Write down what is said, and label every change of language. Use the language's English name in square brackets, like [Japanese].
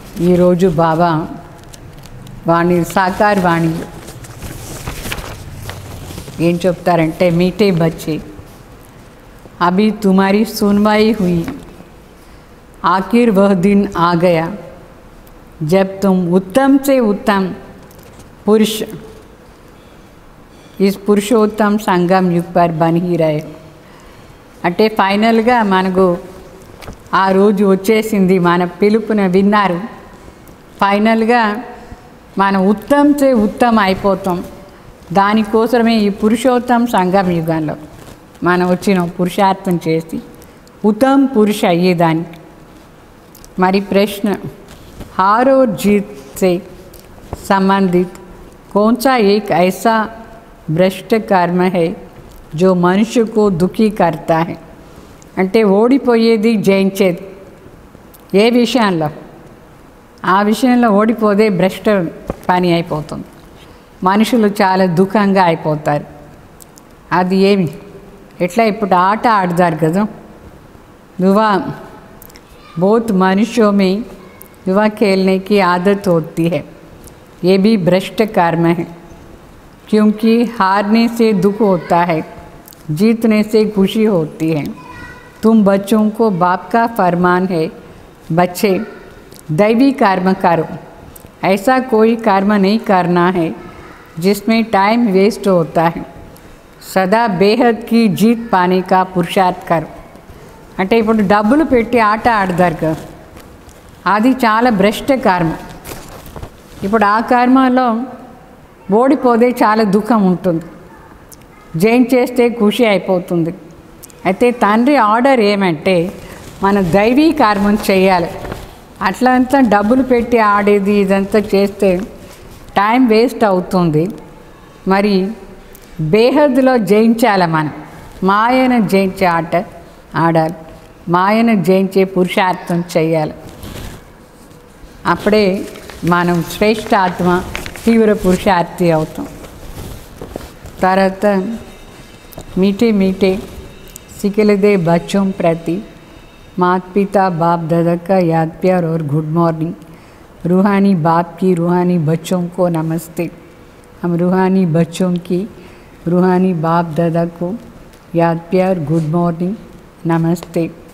[Telugu] ఈరోజు బాబా వాణి సాకార్ వాణిలో ఏం చెప్తారంటే, మీఠే [Hindi] బच्चे अभी तुम्हारी सुनवाई हुई, आखिर वह दिन आ गया जब तुम उत्तम से उत्तम पुरुष इस पुरुषोत्तम संगम युग पर बन ही रहे. [Telugu] అంటే ఫైనల్గా మనకు ఆ రోజు వచ్చేసింది, మన పిలుపుని విన్నారు. ఫైనల్గా మనం ఉత్తమంచే ఉత్తమ అయిపోతాం. దానికోసమే ఈ పురుషోత్తమ సంగమ యుగంలో మనం వచ్చిన పురుషార్థం చేసి ఉత్తమ పురుష అయ్యేదానికి. మరి ప్రశ్న, [Hindi] हार और जीत से संबंधित कौन सा एक ऐसा भ्रष्ट कर्म है जो मनुष्य को दुखी करता है? [Telugu] అంటే ఓడిపోయేది జయించేది ఏ విషయంలో? ఆ విషయంలో ఓడిపోతే భ్రష్ట పని అయిపోతుంది, మనుషులు చాలా దుఃఖంగా అయిపోతారు. అది ఏమి? ఎట్లా ఇప్పుడు ఆట ఆడతారు కదా, [Hindi] युवा बहुत मनुष्यों में युवा खेलने की आदत होती है, ये भी भ्रष्ट कर्म है. क्योंकि हारने से दुख होता है, जीतने से खुशी होती है. तुम बच्चों को बाप का फरमान है, बच्चे दैवी कर्म करो. ऐसा कोई कर्म नहीं करना है जिसमें टाइम वेस्ट होता है. सदा बेहद की जीत पाने का पुरुषार्थ करो. [Telugu] అంటే ఇప్పుడు డబ్బులు పెట్టి ఆట ఆడతారు కదా, అది చాలా భ్రష్ట కర్మ. ఇప్పుడు ఆ కర్మలో ఓడిపోతే చాలా దుఃఖం ఉంటుంది, జయించేస్తే ఖుషి అయిపోతుంది. అయితే తండ్రి ఆర్డర్ ఏమంటే మన దైవీ కర్మం చేయాలి. అట్లంతా డబ్బులు పెట్టి ఆడేది ఇదంతా చేస్తే టైం వేస్ట్ అవుతుంది. మరి బేహద్లో జయించాలి, మనం మాయను జయించే ఆట ఆడాలి, మాయను జయించే పురుషార్థం చేయాలి. అప్పుడే మనం శ్రేష్ఠ ఆత్మ తీవ్ర పురుషార్థి అవుతాం. [Hindi] తర్వాత मीठे मीठे सिखलदे बच्चों प्रति माता पिता बाप दादा का याद प्यार और गुड मॉर्निंग. रूहानी बाप की रूहानी बच्चों को नमस्ते. हम रूहानी बच्चों की रूहानी बाप दादा को याद प्यार गुड मॉर्निंग नमस्ते.